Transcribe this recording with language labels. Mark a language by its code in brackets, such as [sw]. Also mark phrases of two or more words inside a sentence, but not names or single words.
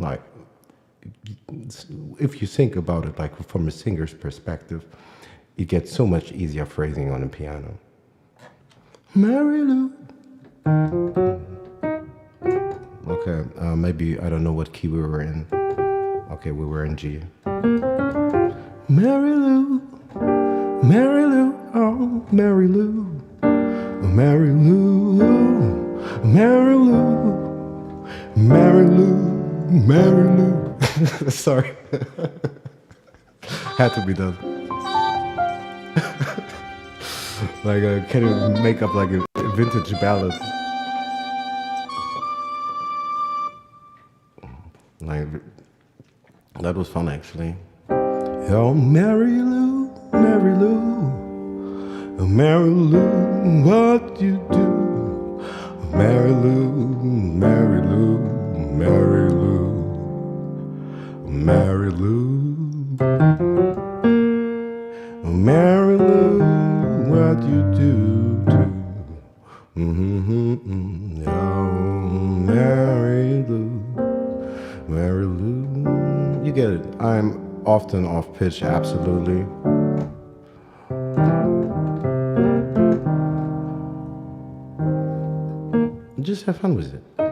[en] Like, if you think about it, like from a singer's perspective, you get so much easier phrasing on the piano. Mary Lou. Okay, maybe I don't know what key we were in. Okay, we were in G. Mary Lou, Mary Lou, oh Mary Lou, Mary Lou, Mary Lou, Mary Lou, Mary Lou. Sorry, had to be done. Like, can you make up like a vintage ballad? Like, that was fun actually. Oh, Mary Lou, Mary Lou, Mary Lou, what you do? Mary Lou, Mary Lou, Mary Lou, Mary Lou, Mary Lou, what you do to? Oh, Mary Lou, Mary Lou. You get it. I'm often off pitch, absolutely. Just have fun with it.